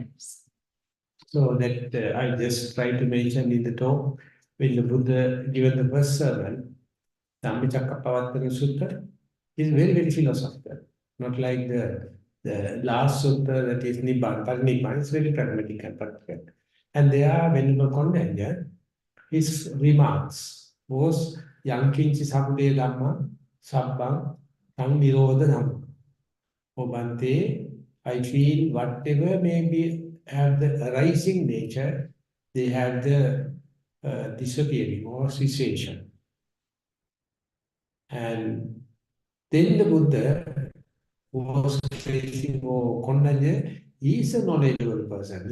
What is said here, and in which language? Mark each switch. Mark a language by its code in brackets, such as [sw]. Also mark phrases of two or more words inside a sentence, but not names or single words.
[en] So that I just try to mention in the talk, when the Buddha given the first sermon, Dhammacakkappavattana Sutta, is very, very philosophical. Not like the last sutta that is Nibbana, Parinibbana, is very pragmatic and practical. And there, Venerable Kondañña, his remarks was [pi] Yankinchi Sabde Dhamma, Sabbang, Tang Nirodha Dhamma. [en] Oh Bhante, I feel whatever may be have the arising nature, they have the disappearing or cessation. And then the Buddha was facing, oh, Kondañña, he is a knowledgeable person.